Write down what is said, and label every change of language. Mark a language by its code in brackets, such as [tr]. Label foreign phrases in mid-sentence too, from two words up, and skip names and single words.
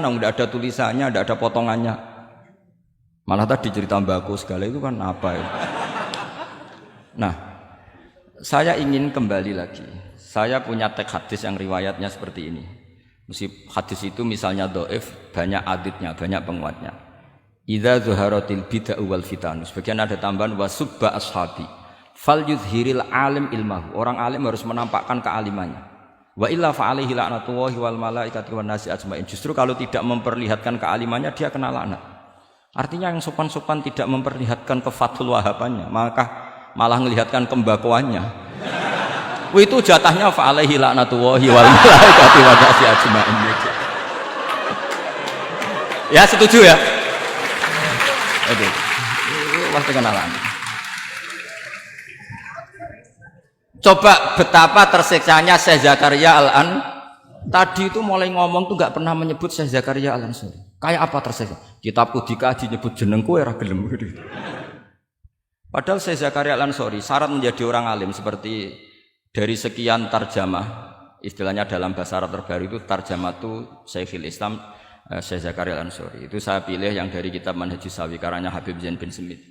[id] Nggak ada tulisannya, nggak ada potongannya. Malah tadi cerita mbako segala itu kan apa ya? Nah, saya ingin kembali lagi. Saya punya teks hadis yang riwayatnya seperti ini. Hadis itu misalnya dhaif, banyak aditnya, banyak penguatnya. [ar] إذا ظهرت البدع والفتن. [id] Sebagian ada tambahan [ar] وسب أصحابي فليظهر العالم علمه. [id] Orang alim harus menampakkan kealimannya. [ar] وإلا فعليه لعنة الله والملائكة والناس أجمعين. [id] Justru kalau tidak memperlihatkan kealimannya dia kena laknat. Artinya yang sopan-sopan tidak memperlihatkan kefathul wahabannya, maka malah melihatkan kembakoannya. Itu jatahnya [ar] فعليه لعنة الله والملائكة والناس أجمعين. [id] Ya setuju ya? Itu pasti kena laknat. Coba betapa tersiksanya Syekh Zakaria Al-An. Tadi itu mulai ngomong tuh nggak pernah menyebut Syekh Zakaria Al-Ansori. Kayak apa tersiksa? [jv] Kitabku dikaji nyebut jenengku era gelem gitu. [id] Padahal Syekh Zakaria Al-Ansori syarat menjadi orang alim seperti dari sekian tarjamah, istilahnya dalam bahasa Arab terbaru itu tarjamah itu Syekhul Islam Syekh Zakaria Al-Ansori. Itu saya pilih yang dari kitab Manhajus Sawi karanya Habib Zain bin Smith.